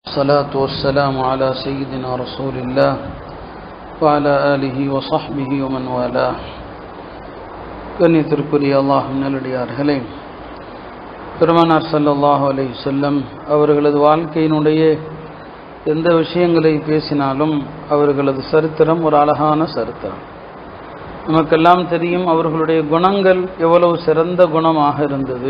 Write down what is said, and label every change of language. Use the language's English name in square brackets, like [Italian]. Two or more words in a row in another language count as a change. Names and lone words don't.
[Arabic] والصلاة والسلام على سيدنا رسول الله وعلى آله وصحبه ومن والاه. [Tamil] கண்ணியத்திற்குரிய அல்லாஹ்வின் நல்லடியார்களே, பெருமானார் [Arabic] صلى الله عليه وسلم [Tamil] அவர்களது வாழ்க்கையினுடைய எந்த விஷயங்களை பேசினாலும் அவர்களது சரித்திரம் ஒரு அழகான சரித்திரம். நமக்கெல்லாம் தெரியும் அவர்களுடைய குணங்கள் எவ்வளவு சிறந்த குணமாக இருந்தது.